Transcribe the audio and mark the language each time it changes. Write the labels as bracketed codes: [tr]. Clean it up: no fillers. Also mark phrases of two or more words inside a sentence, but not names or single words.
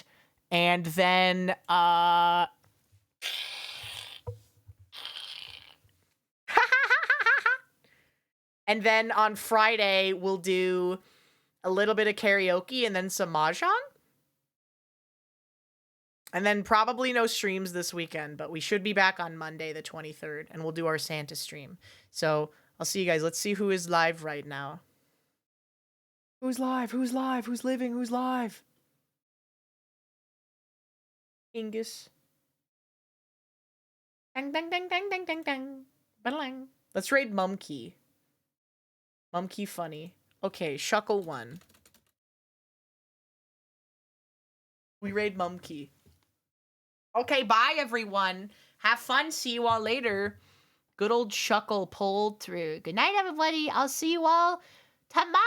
[en] And then, and then on Friday, we'll do a little bit of karaoke and then some mahjong. And then probably no streams this weekend, but we should be back on Monday, the 23rd, and we'll do our Santa stream. So I'll see you guys. Let's see who is live right now. Who's live? Who's live? Who's living? Who's live? Ingus. Dang, dang, dang, dang, dang, dang, dang. Ba-lang. Let's raid Mumkey. Mumkey funny. Okay, Shuckle 1. We raid Mumkey. Okay, bye everyone. Have fun. See you all later. Good old Shuckle pulled through. Good night, everybody. I'll see you all tomorrow.